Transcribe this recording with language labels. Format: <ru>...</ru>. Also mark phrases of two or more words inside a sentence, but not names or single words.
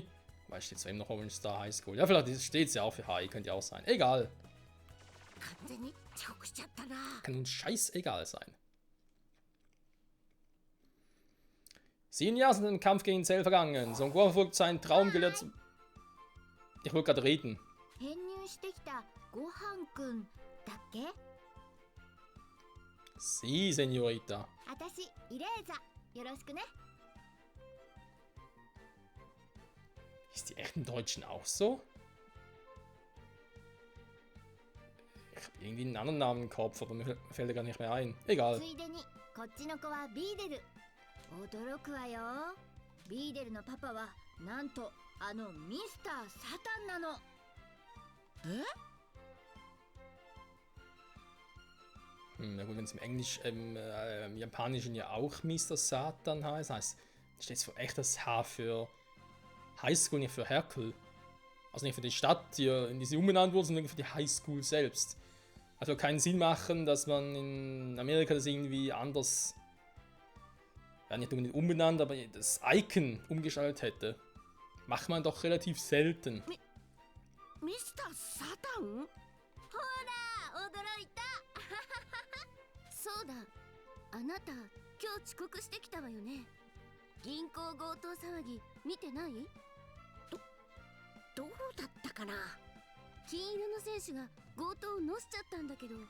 <de>Weil steht zwar eben noch Orange Star High School. Ja, vielleicht steht es ja auch für High, könnte ja auch sein. Egal. Kann uns scheißegal sein. 7 Jahre sind im Kampf gegen Cell vergangen. Son Gohan verfolgt seinen Traum gelehrt. Ich wollte gerade reden.</de> <ja>編入してきたごはんくんだっけ？</ja> <de>Sie, Senorita.</de> <ja>私イレーザ、よろしくね。</ja> <de>Ist die echten Deutschen auch so? Ich habe irgendwie einen anderen Namen im Kopf, aber mir fällt er gar nicht mehr ein. Egal.</de> <ja>ついでにこっちの子はビーデル。驚くわよ。ビーデルのパパはなんとあのミスター・サタンなの。え？</ja> <de>Na gut, wenn es im Englisch, im Japanischen ja auch Mr. Satan heißt, steht es für echt das H für Highschool, nicht für Hercule. Also nicht für die Stadt, in die sie umbenannt wurde, sondern für die Highschool selbst. Also keinen Sinn machen, dass man in Amerika das irgendwie anders, ja nicht unbedingt umbenannt, aber das Icon umgestaltet hätte. Macht man doch relativ selten. Mr. Satan?</de> <ja>驚いた。そうだ、あなた今日遅刻してきたわよね。銀行強盗騒ぎ見てない？どうだったかな。金色の選手が強盗を乗せちゃったんだけど。</ja>